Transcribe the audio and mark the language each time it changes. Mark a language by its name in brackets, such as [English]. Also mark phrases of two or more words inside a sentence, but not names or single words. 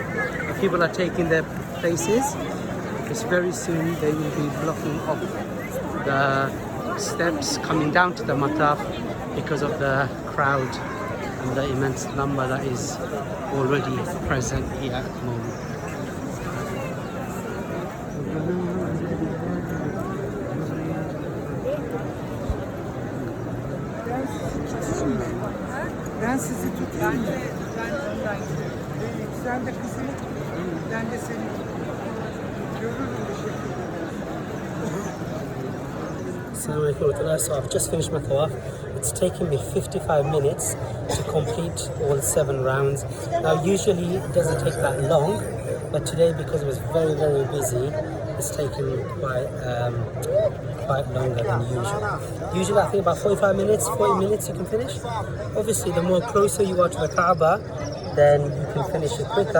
[English] But people are taking their places because very soon they will be blocking off the steps coming down to the Mataf because of the crowd and the immense number that is already present here at the moment. [Turkish] Ben sizi tutayım. Sen de kızını tut. Ben de seni görürüm bir şekilde. [Arabic] السلام عليكم ورحمة الله. [English] So I've just finished my Tawaaf. It's taken me 55 minutes to complete all 7 rounds. Now usually it doesn't take that long, but today because it was very, very busy, it's taken quite longer than usual. Usually I think about 45 minutes, 40 minutes you can finish. Obviously the more closer you are to the Kaaba, then you can finish it quicker.